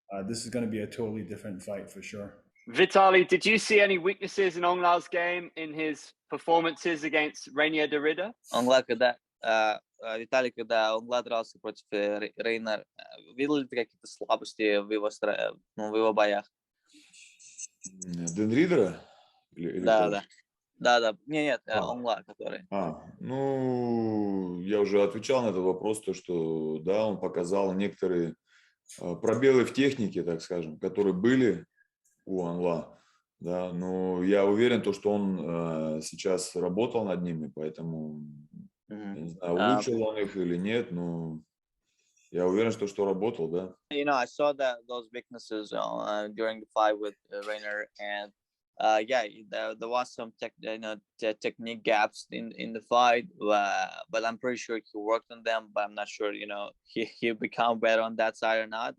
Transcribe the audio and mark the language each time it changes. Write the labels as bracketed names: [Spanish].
[English] This is going to be a totally different fight for sure. Vitaly, did you see any weaknesses in Ongla's game in his performances against Rainier Derrida? [Russian] Ongla, Виталий, когда Ongla дрался против Рейнер, видел ли ты какие-то слабости в его боях? Денридера? Или Да, кого? да. Да. Нет, А. Ongla, который. Ну, я уже отвечал на этот вопрос, то, что, да, он показал некоторые пробелы в технике, так скажем, которые были у Анла, да, но я уверен, то, что он сейчас работал над ними, поэтому, я не знаю, улучшил он их или нет, но я уверен, что работал, да. [English] I saw those weaknesses during the fight with Rainer, and there was some technique gaps in the fight, but I'm pretty sure he worked on them. But I'm not sure, he become better on that side or not.